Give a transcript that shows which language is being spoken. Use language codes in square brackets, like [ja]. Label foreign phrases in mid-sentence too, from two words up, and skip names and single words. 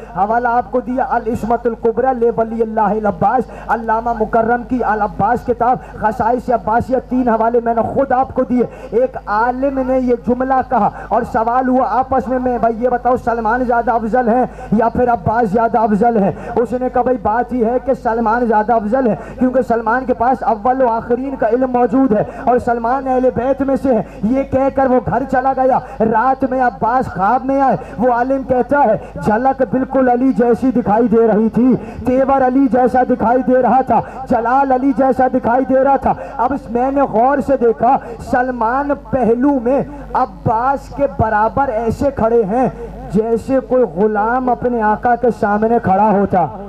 [ur] حوالہ آپ کو دیا العصمت الکبریٰ لولی اللہ العباس، علامہ مکرم کی العباس کتاب، خصائص عباسیہ، 3 حوالے میں نے خود آپ کو دیے۔ ایک عالم نے یہ جملہ کہا اور سوال ہوا آپس میں بھائی یہ بتاؤ سلمان زیادہ افضل ہے یا پھر عباس زیادہ افضل ہے؟ اس نے کہا بھائی بات یہ ہے کہ سلمان زیادہ افضل ہے، کیونکہ سلمان کے پاس اول و آخرین کا علم موجود ہے اور سلمان اہل بیت میں سے ہے۔ یہ کہہ کر وہ گھر چلا گیا، رات میں عباس خواب میں آئے، وہ عالم کہتا ہے جھلک بالکل علی جیسی دکھائی دے رہی تھی، تیور علی جیسا دکھائی دے رہا تھا، جلال علی جیسا دکھائی دے رہا تھا۔ اب میں نے غور سے دیکھا سلمان پہلو میں عباس کے برابر ایسے کھڑے ہیں جیسے کوئی غلام اپنے آقا کے سامنے کھڑا ہوتا۔